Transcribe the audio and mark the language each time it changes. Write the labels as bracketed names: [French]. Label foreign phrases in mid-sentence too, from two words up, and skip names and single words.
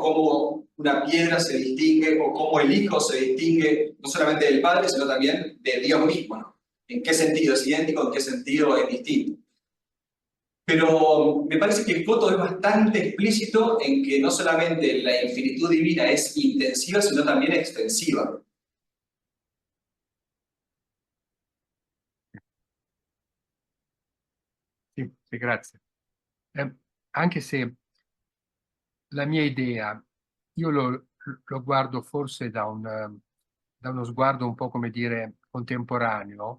[Spanish] Cómo una piedra se distingue o cómo el Hijo se distingue no solamente del Padre, sino también de Dios mismo, ¿no? ¿En qué sentido es idéntico, en qué sentido es distinto? Pero me parece que Escoto es bastante explícito en que no solamente la infinitud divina es intensiva, sino también extensiva. [Italian] Sì, sì, grazie. Anche se la mia idea, io lo guardo forse da uno sguardo un po', come dire, contemporaneo.